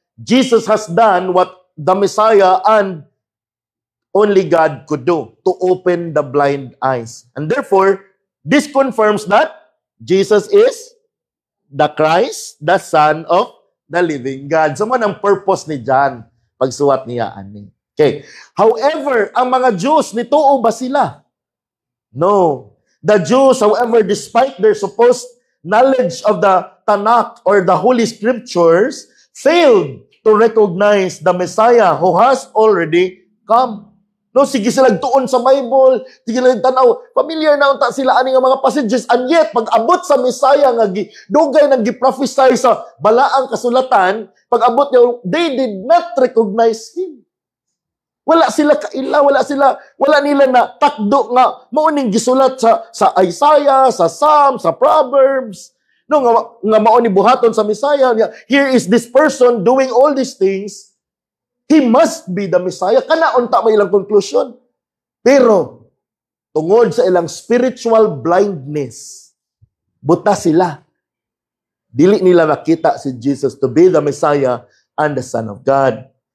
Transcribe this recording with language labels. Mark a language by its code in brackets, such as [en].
[en] Jesus has done what the Messiah and only God could do, to open the blind eyes. And therefore, this confirms that Jesus is the Christ, the Son of the living God. [ceb] So, man ang purpose ni John pagsuwat niya ani. Okay. However, ang mga Jews, nituo ba sila? [en] No. The Jews, however, despite their supposed knowledge of the Tanakh or the Holy Scriptures, failed to recognize the Messiah who has already come. [ceb] No, sige sila tuon sa Bible, sige sila tanaw, familiar na unta sila ani nga mga passages, [en] and yet [ceb] pag abot sa Messiah nga dugay nang gi-prophesy sa balaang kasulatan, pag abot niya, [en] they did not recognize Him. [ceb] Wala sila kaila, wala nila na takdo nga mauning gisulat sa Isaiah, sa Psalm, sa Proverbs. No nga mao ni buhaton sa Messiah. [en] Here is this person doing all these things. He must be the Messiah. [ceb] Kana unta may ilang conclusion. Pero tungod sa ilang spiritual blindness, buta sila. Dili nila nakita si Jesus [en] to be the Messiah and the Son of God.